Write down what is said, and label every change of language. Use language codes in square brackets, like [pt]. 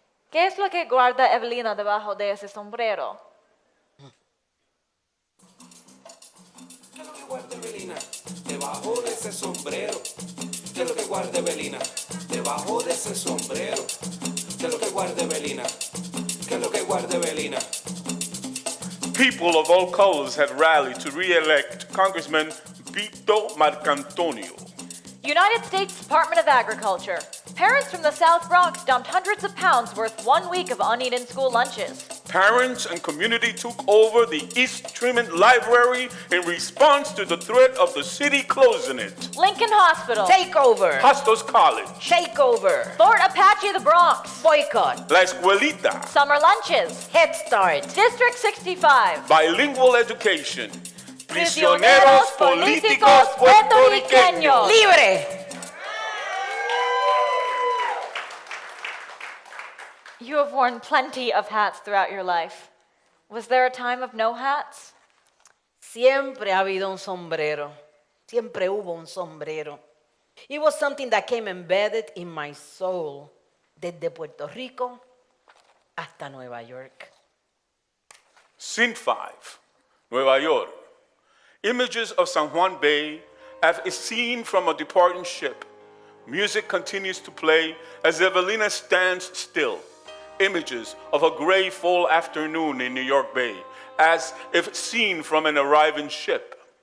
[es] ¿Qué es lo que guarda Evelina debajo de ese sombrero? ¿Qué es lo que guarda Evelina debajo de ese sombrero? ¿Qué es lo que guarda Evelina debajo de ese sombrero? ¿Qué es lo que guarda Evelina? ¿Qué es lo que guarda Evelina? [en] People of all colors had rallied to re-elect Congressman Vito Marcantonio. United States Department of Agriculture. Parents from the South Bronx dumped hundreds of pounds worth 1 week of uneaten school lunches. Parents and community took over the East Tremont Library in response to the threat of the city closing it. Lincoln Hospital. Take over. Hostos College. Take over. Fort Apache of the Bronx. Boycott. [es] La Escuelita. [en] Summer lunches. Head Start. District 65. Bilingual education. [es] Prisioneros políticos puertorriqueños. Libre. [en] You have worn plenty of hats throughout your life. Was there a time of no hats? [es] Siempre ha habido un sombrero. Siempre hubo un sombrero. [en] It was something that came embedded in my soul. [es] Desde Puerto Rico hasta Nueva York. Sin 5, Nueva York. [en] Images of San Juan Bay as seen from a departing ship. Music continues to play as Evelina stands still. Images of a gray fall afternoon in New York Bay, as if seen from an arriving ship.